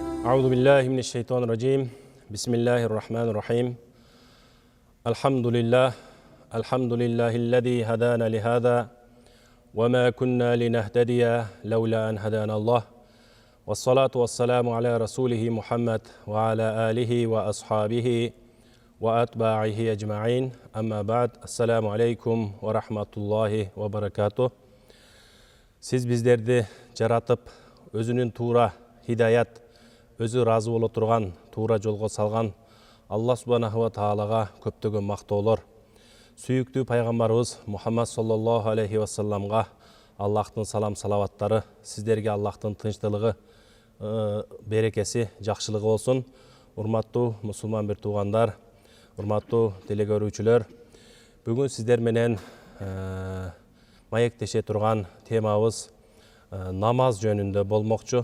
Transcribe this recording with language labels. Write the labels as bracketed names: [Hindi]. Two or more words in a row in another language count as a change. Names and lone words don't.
[Arabic] أعوذ بالله من الشيطان الرجيم بسم الله الرحمن الرحيم الحمد لله الذي هدانا لهذا وما كنا لنهتدي لولا أن هدانا الله والصلاة والسلام على رسوله محمد وعلى آله وأصحابه وأتباعه أجمعين أما بعد السلام عليكم ورحمة الله وبركاته. [Kyrgyz] Siz bizlerdi жаратып, өзүнүн туура хидаят, өзү разы боло турган, туура жолго салган Аллах [Arabic] سبحانه وتعالى [Kyrgyz] көптөгөн мактоолор. Сүйүктүү пайгамбарыбыз Мухаммад [Arabic] صلى الله عليه وسلم [Kyrgyz] Аллахтын салам салаваттары, сиздерге Аллахтын тынчтылыгы, берекеси, жакшылыгы болсун. Урматтуу мусулман бир туугандар, урматтуу телегөрүүчүлөр, бүгүн сиздер менен маектеше турган темабыз намаз жөнүндө болмокчу.